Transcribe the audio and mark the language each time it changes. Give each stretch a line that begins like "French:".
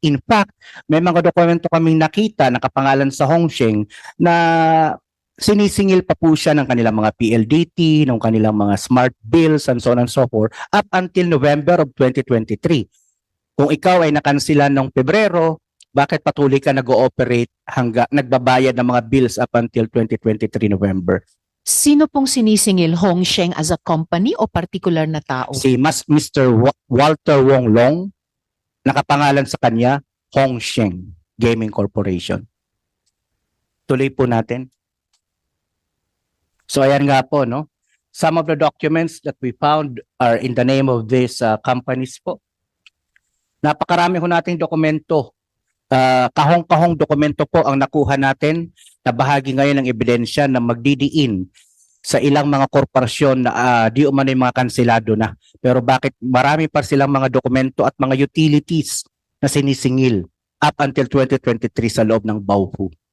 Filipino: In fact, may mga dokumento kaming nakita nakapangalan sa Hongsheng na sinisingil pa po siya ng kanilang mga PLDT, ng kanilang mga
English: smart bills and so on and so forth up until November of 2023.
Filipino: Kung ikaw ay nakansilan ng Pebrero, bakit patuloy ka nag-ooperate hanggang nagbabayad ng mga bills
English: up until 2023 November?
Filipino: Sino pong sinisingil? Hongsheng
English: as a company
Filipino: o particular na tao? Si Mr. Walter Wong Long, nakapangalan sa kanya, Hongsheng Gaming Corporation. Tuloy po natin. So ayan nga po, no?
English: Some of the documents that we found are in the name of these companies po.
Filipino: Napakarami ho nating dokumento. Kahong-kahong dokumento po ang nakuha natin na bahagi ngayon ng ebidensya na magdidiin sa ilang mga korporasyon na di umano yung mga kanselado na. Pero bakit marami pa silang mga dokumento at mga utilities na sinisingil
English: up until 2023
Filipino: sa loob ng Baufu.